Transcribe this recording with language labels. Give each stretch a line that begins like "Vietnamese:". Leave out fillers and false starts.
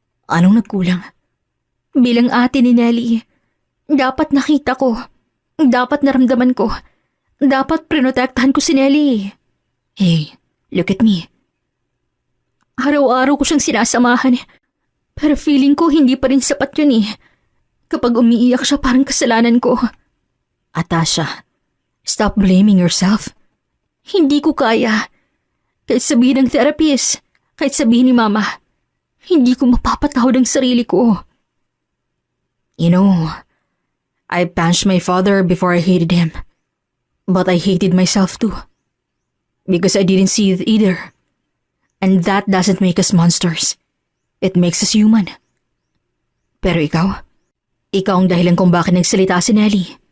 Filipino: Anong nagkulang? Bilang ate ni Nelly, dapat nakita ko, dapat naramdaman ko, dapat prinotektahan ko si Nelly.
English: Hey, look at me.
Filipino: Araw-araw ko siyang sinasamahan, pero feeling ko hindi pa rin sapat yun eh. Kapag umiiyak siya parang kasalanan ko.
English: Atasha, stop blaming yourself.
Filipino: Hindi ko kaya. Kahit sabihin ng therapist, kahit sabihin ni Mama, hindi ko mapapatawad ang sarili ko.
English: You know, I punched my father before I hated him. But I hated myself too. Because I didn't see it either. And that doesn't make us monsters. It makes us human.
Filipino: Pero ikaw ang dahilan kung bakit nagsalita si Nelly.